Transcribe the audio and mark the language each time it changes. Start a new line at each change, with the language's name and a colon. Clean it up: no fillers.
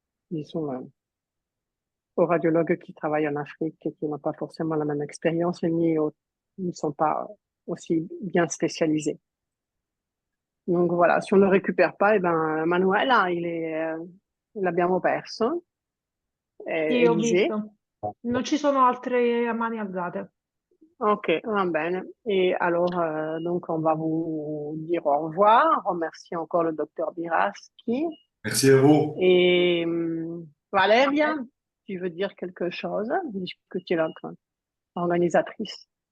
French: Disons, aux radiologues qui travaillent en Afrique et qui n'ont pas forcément la même expérience et ni ne sont pas aussi bien spécialisés. Donc voilà, si on ne le récupère pas, eh ben, Manuel,
Italian: l'abbiamo perso. Sì, ho Élisée. visto. Non ci sono altre mani alzate. Ok, va bene.
French: Et alors, donc, on va vous dire au revoir. Remercier encore le docteur Biraski. Merci à vous. Et Valeria, tu veux dire quelque chose, puisque tu es l'organisatrice.